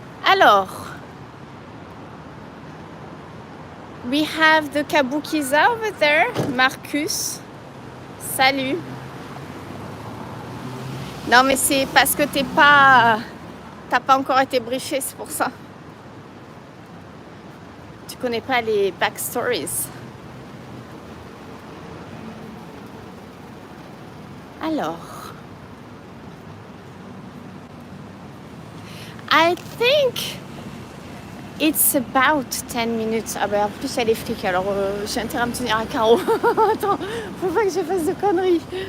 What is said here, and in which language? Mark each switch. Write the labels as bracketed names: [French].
[English] Alors, we have the Kabukiza over there, Marcus. Salut. [French] Non mais c'est parce que t'as pas encore été briefé, c'est pour ça. Tu connais pas les backstories. [English] Alors, I think it's about 10 minutes. [French] Ah ben en plus elle est flic, alors j'ai intérêt à me tenir à carreau. Attends, faut pas que je fasse de conneries.